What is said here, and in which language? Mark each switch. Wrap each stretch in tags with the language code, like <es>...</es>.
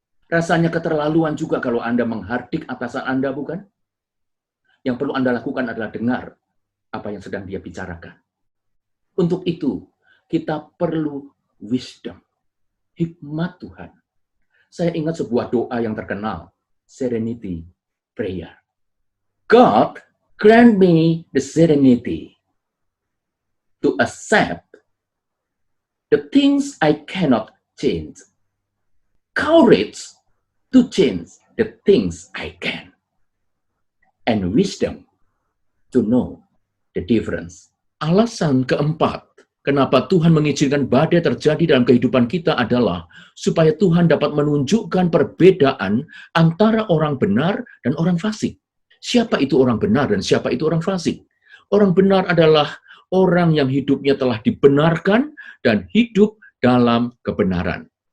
<id>Rasanya keterlaluan juga kalau Anda menghardik atasan Anda, bukan? Yang perlu Anda lakukan adalah dengar apa yang sedang dia bicarakan. Untuk itu, kita perlu wisdom, hikmat Tuhan. Saya ingat sebuah doa yang terkenal, Serenity Prayer.</id> <en>God, grant me the serenity to accept the things I cannot change. Courage to change the things I can. And wisdom to know the difference.</en> <id>Alasan keempat, kenapa Tuhan mengizinkan badai terjadi dalam kehidupan kita adalah supaya Tuhan dapat menunjukkan perbedaan antara orang benar dan orang fasik. Siapa itu orang benar dan siapa itu orang fasik? Orang benar adalah orang yang hidupnya telah dibenarkan dan hidup dalam kebenaran.</id>